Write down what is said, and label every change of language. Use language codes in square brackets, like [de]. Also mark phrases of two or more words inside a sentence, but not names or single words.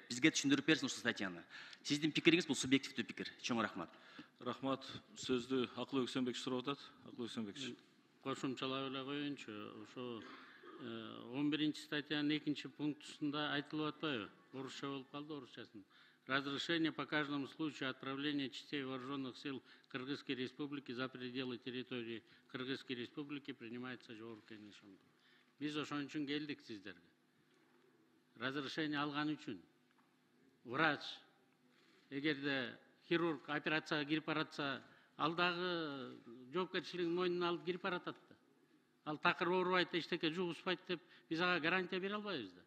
[ky] Бизге түшүндүрүп берсин ушул статьяны. Сиздин пикириңиз бул субъективдүү пикир. Чоң рахмат. Рахмат. Сөздү Акыл Өксөнбекович сурап атат. Акыл Өксөнбекович. Кошумчалап эле коеюнчу. Ошо 11-ci статьянын 2-ci пунктусунда айтылып атпайбы? Орусча болуп калды, орусчасын. [ru] Разрешение по каждому случаю отправления частей вооруженных сил Кыргызской Республики за пределы территории Кыргызской Республики принимается жоопкерчилик. [ky] Биз ошон үчүн келдик сиздерге. Разрешение алган үчүн. Врач, эгерде хирург операцияга кирип баратса, ал дагы жоопкерчилигин мойнуна алып кирип баратат да. Ал такыр оорубайт, эчтеке жугузбайт деп биз ага гарантия бере албайбыз да.